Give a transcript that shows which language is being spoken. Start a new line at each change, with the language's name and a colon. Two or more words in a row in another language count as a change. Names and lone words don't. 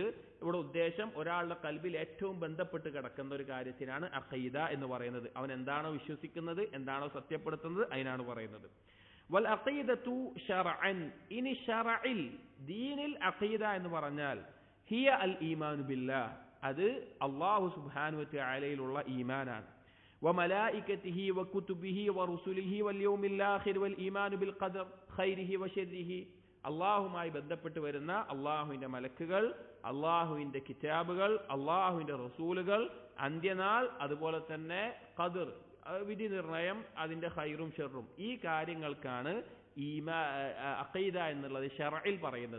Malayalam: ഇവിടെ ഉദ്ദേശം ഒരാളുടെ ഖൽബിൽ ഏറ്റവും ബന്ധപ്പെട്ട് കിടക്കുന്ന ഒരു കാര്യത്തിനാണ് അഖീദ എന്ന് പറയുന്നത്. അവൻ എന്താണോ വിശ്വസിക്കുന്നത്, എന്താണോ സത്യപ്പെടുത്തുന്നത്, അതിനാണ് പറയുന്നത്.
Arabic: والعقيدة شرعا. ഇനി ശർഇൽ ദീനിൽ അഖീദ എന്ന് പറഞ്ഞാൽ هي الإيمان بالله, അത് الله سبحانه وتعالى ഈമാനാണ്. وملائكته وكتبه ورسله واليوم الآخر والإيمان بالقدر خيره وشره.
Malayalam: അള്ളാഹുമായി ബന്ധപ്പെട്ട് വരുന്ന അള്ളാഹുവിന്റെ മലക്കുകൾ, അള്ളാഹുവിന്റെ കിതാബുകൾ, അള്ളാഹുവിന്റെ റസൂലുകൾ, അന്ത്യനാൾ, അതുപോലെ തന്നെ ഖദർ, വിധി നിർണയം, അതിന്റെ ഖൈറും ഷർറും, ഈ കാര്യങ്ങൾക്കാണ് അഖീദ എന്നുള്ളത് ശർഇൽ പറയുന്നത്.